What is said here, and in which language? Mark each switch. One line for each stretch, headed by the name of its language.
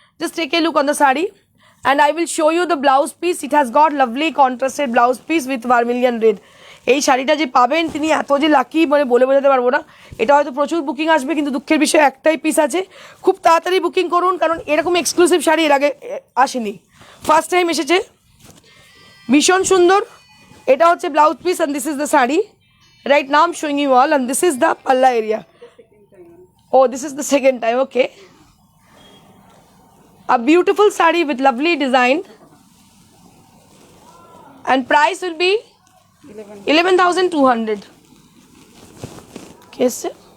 English: Just take a look on the sari, and I will show you the blouse piece. It has got lovely contrasted blouse piece with vermilion red.
Bangla: এই শাড়িটা যে পাবেন তিনি এত যে lucky মানে বলে বোঝাতে পারবো না। এটা হয়তো প্রচুর বুকিং আসবে, কিন্তু দুঃখের বিষয় একটাই পিস আছে। খুব তাড়াতাড়ি বুকিং করুন, কারণ এরকম এক্সক্লুসিভ শাড়ি এর আগে আসেনি, ফার্স্ট টাইম এসেছে। ভীষণ সুন্দর। এটা হচ্ছে blouse piece,
English: and this is the
Bangla: sari.
English: Right now I'm showing you all, and this is the palla area. Oh, this is the second time. Okay. A beautiful sari with lovely design, and price will be 11,200. Okay, sir.